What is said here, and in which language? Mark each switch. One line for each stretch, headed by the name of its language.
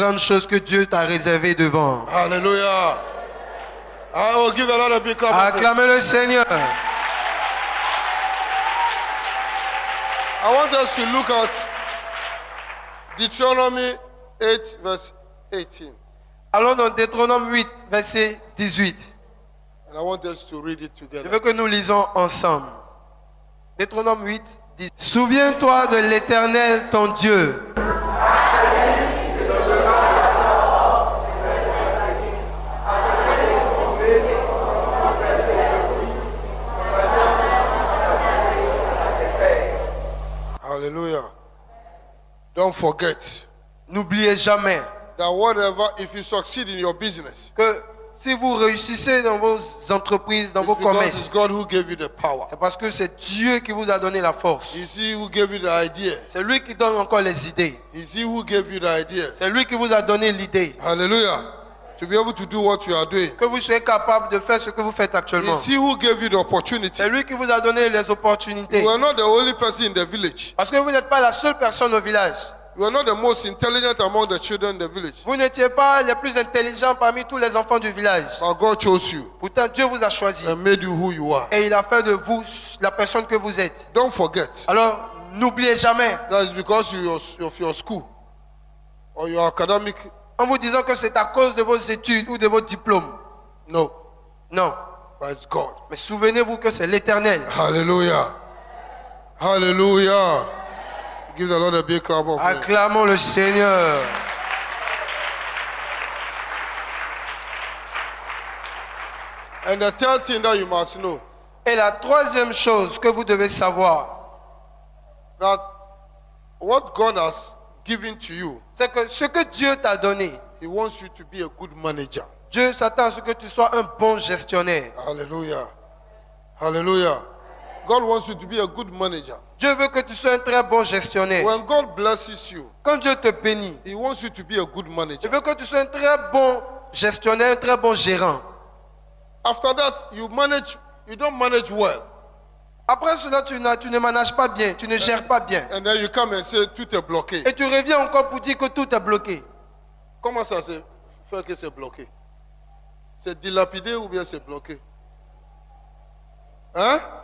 French: grandes choses que Dieu t'a réservées devant.
English: Hallelujah. I will give the Lord a big clap. of praise.
French: Acclamez le Seigneur.
English: I want us to look at Deuteronomy 8, verse 18.
French: Allons dans Deutéronome 8, verset 18.
English: And I want us to read it
French: Je
English: together.
French: veux que nous lisons ensemble. Deutéronome 8, 10. Souviens-toi de l'Éternel, ton Dieu.
English: Hallelujah. Don't forget
French: N'oubliez jamais
English: that whatever, if you succeed in your business,
French: que si vous réussissez dans vos entreprises, dans
English: it's
French: vos
English: because it's
French: commerces,
English: God who gave you the power.
French: c'est parce que c'est Dieu qui vous a donné la force.
English: It's He who gave you the idea.
French: C'est lui qui donne encore les idées.
English: It's He who gave you the idea.
French: C'est lui qui vous a donné l'idée.
English: Hallelujah. To be able to do what you are doing.
French: Que vous soyez capable de faire ce que vous faites actuellement.
English: It's He who gave you the opportunity.
French: C'est lui qui vous a donné les opportunités.
English: You are not the only person in the village.
French: Parce que vous n'êtes pas la seule personne au village.
English: You are not the most intelligent among the children in the village.
French: Vous n'étiez pas les plus intelligents parmi tous les enfants du village.
English: But God chose you
French: Pourtant, Dieu vous a choisi.
English: and made you who you are.
French: Et il a fait de vous la personne que vous êtes.
English: Don't forget.
French: Alors, n'oubliez jamais,
English: That is because of your school or your academic.
French: en vous disant que c'est à cause de vos études ou de vos diplômes.
English: No,
French: Non.
English: but it's God.
French: Mais souvenez-vous que c'est l'Éternel.
English: Hallelujah. Hallelujah. Give the Lord a big clap of praise.
French: Acclamons le Seigneur.
English: And the third thing that you must know,
French: Et la troisième chose que vous devez savoir,
English: that what God has given to you,
French: c'est que ce que Dieu t'a donné,
English: He wants you to be a good manager.
French: Dieu s'attend à ce que tu sois un bon gestionnaire.
English: Hallelujah. Hallelujah. God wants you to be a good manager.
French: Dieu veut que tu sois un très bon gestionnaire.
English: When God blesses you,
French: Quand Dieu te bénit,
English: He wants you to be a good
French: il
English: manager.
French: veut que tu sois un très bon gestionnaire, un très bon gérant.
English: After that, you don't manage well.
French: Après cela, tu ne manages pas bien, tu ne gères pas bien.
English: And then you come and say,
French: tout est bloqué. Et tu reviens encore pour dire que tout est bloqué. Comment ça se fait que c'est bloqué? C'est dilapidé ou bien c'est bloqué? Hein?